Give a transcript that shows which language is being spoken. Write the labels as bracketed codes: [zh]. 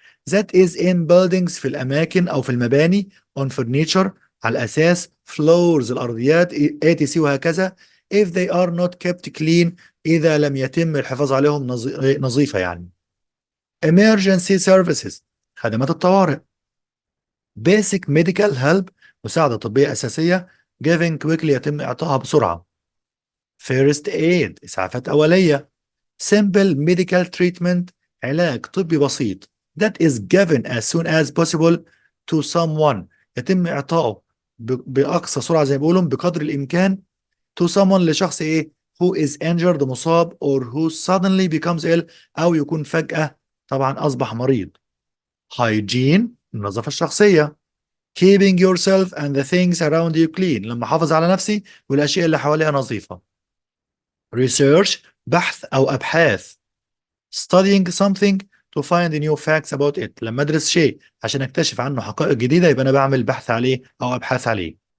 [en] that is in buildings [ar] في الأماكن أو في المباني [en] on furniture [ar] على الأساس floors الأرضيات etc وهكذا [en] if they are not kept clean [ar] إذا لم يتم الحفاظ عليهم نظيفة يعني. [en] emergency services [ar] خدمات الطوارئ. [en] basic medical help [ar] مساعدة طبية أساسية [en] given quickly [ar] يتم إعطائها بسرعة. first aid إسعافات أولية. [en] simple medical treatment [ar] علاج طبي بسيط [en] that is given as soon as possible to someone [ar] يتم إعطائه بأقصى سرعة زي ما بيقولوا بقدر الإمكان [en] to someone [ar] لشخص إيه [en] who is injured [ar] مصاب [en] or who suddenly becomes ill [ar] أو يكون فجأة طبعا أصبح مريض. hygiene النظافة الشخصية [en] keeping yourself and the things around you clean [ar] لما أحافظ على نفسي والأشياء اللي حواليها نظيفة. research بحث أو أبحاث [en] studying something to find new facts about it [ar] لما أدرس شيء عشان أكتشف عنه حقائق جديدة يبقى أنا بعمل بحث عليه أو أبحاث عليه.